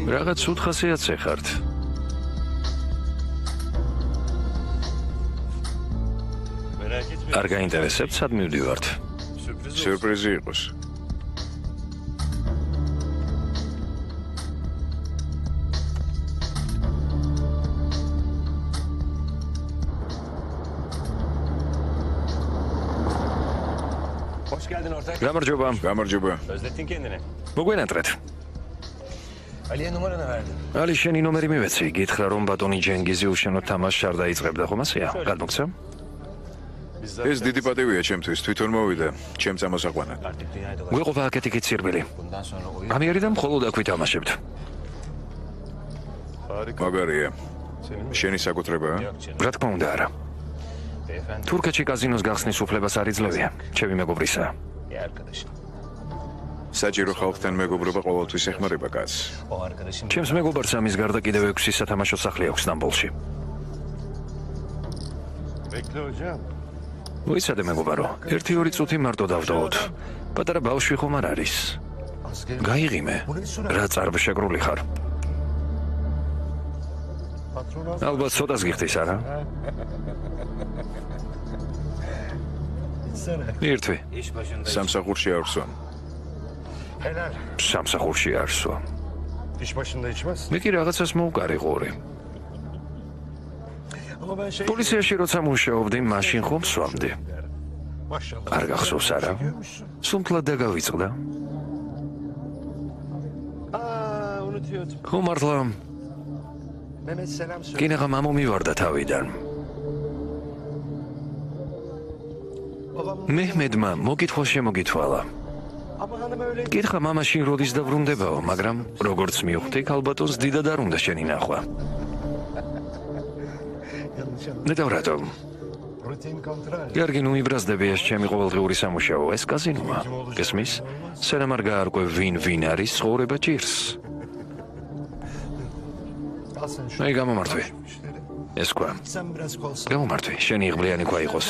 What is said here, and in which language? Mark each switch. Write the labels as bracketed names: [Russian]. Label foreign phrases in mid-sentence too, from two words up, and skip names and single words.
[Georgian] Რაღაც სულ ხასიათზე ხართ. [Turkish] Merak etme. [Georgian] არ გაინტერესებთ სად მივდივართ? [Turkish] Sürpriz olsun. [Georgian] სიურპრიზი იყოს. [Turkish] Hoş geldin ortak. [Georgian] გამარჯობა. გამარჯობა. [Turkish] Özlettin kendini. [Georgian] მოგვენატრეთ. [Turkish] Ali'ye numaranı verdin. [Georgian] ალი შენი ნომერი მივეცი. გითხრა რომ ბატონი ჯენგიზი უშენო თამაშს არ დაიწყებდა ხომ ასეა? გადმოგცა? ეს დიდი პატივია ჩემთვის, თვითონ მოვიდა, ჩემ წამოსაყვანად. [Turkish] Artık dünyayı dolaştık. [Georgian] გვეყოფა აქეთი ცირბილი. [Turkish] Bundan sonra oyun [Georgian] ამიერი და მხოლოდ აქ ვითამაშებთ. Harika. მაგარია. [Turkish] Senin mi? [Georgian] შენი საკუთრებაა? [Turkish] yok canım. [Georgian] რა თქმა უნდა არა. Beyefendi თურქეთში კაზინოს გახსნის უფლებას არ იძლევია. ჩემი მეგობრისა. [Turkish] bir arkadaşım. [Georgian] საჭირო ხალხთან მეგობრობა ყოველთვის ეხმარება კაცს. [Turkish] O arkadaşım [Georgian] ჩემს მეგობარს ამის გარდა კიდევ 6 სათამაშო სახლი აქვს სტამბოლში. [Turkish] Bekle hocam. [Georgian] მოიცადე მეგობარო, 1-2 წუთი მარტო დავდოვოთ. პატარა ბავშვი ხომ არ არის? გაიღიმე. რა წარბშეკრული ხარ? Patron ალბათ ცოტას გიხდის არა? alsana. ერთვი. [Turkish] iş başında. [Georgian] სამსახურში არ ვსვამ. Helal. სამსახურში არ სვა. [Turkish] İş başında içmez. [Georgian] მე კი რაღაცას მოვკარი ყური. [Turkish] Ama ben şey... [Georgian] პოლიციაში როცა მუშაობდი, მაშინ ხომ სვამდი. Maşallah. არ გახსოვს არა? სუმთლად დაგავიწყდა. [Turkish] Aa, unutuyordum. [Georgian] ხო მართლა, [Turkish] Mehmet selam söyle. [Georgian] კინაღა მამომივარდა თავიდან. Babam... მეჰმედმა მოკითხვა შემოგითვალა. [Turkish] Ama hanım öyle... [Georgian] კითხა მამაშინ როდის დაბრუნდებაო, მაგრამ როგორც მივხვდი, ალბათონს დიდად არ უნდა შენი ნახვა. [Turkish] Yanlış anladım. [Georgian] ნეტავ რატომ? [Turkish] Rutin kontrol. [Georgian] კარგი, ნუ იბრაზდები ეს ჩემი ყოველდღიური სამუშაო, ეს კაზინოა. გესმის? სანამ არ გაარკვევ ვინ არის, ცხოვრება ჭირს. [Turkish] Al sen şu... [Georgian] აი გამომართვი. müşteri. ეს თქვა. [Turkish] Sen biraz kolsan. [Georgian] გამომართვი, შენი იღბლიანი ქვა იყოს.